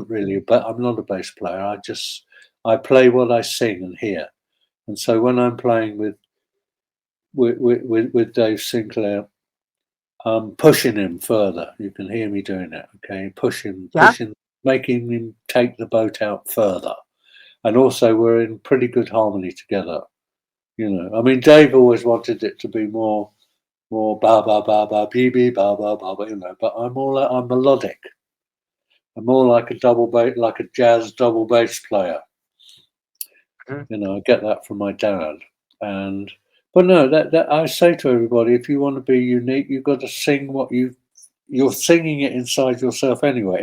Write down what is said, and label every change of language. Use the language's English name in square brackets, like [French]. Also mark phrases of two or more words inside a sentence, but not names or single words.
[English] isn't really, but I'm not a bass player. I play what I sing and hear, and so when I'm playing with Dave Sinclair, pushing him further. You can hear me doing it. Okay, Yeah. pushing, making him take the boat out further, and also we're in pretty good harmony together. You know, I mean, Dave always wanted it to be more ba ba ba ba bee bee ba ba ba ba. You know, but I'm melodic. I'm more like a double bass, like a jazz double bass player. Mhm. You know, I get that from my dad. And but no, that I say to everybody, if you want to be unique, you've got to sing what you're singing it inside yourself anyway.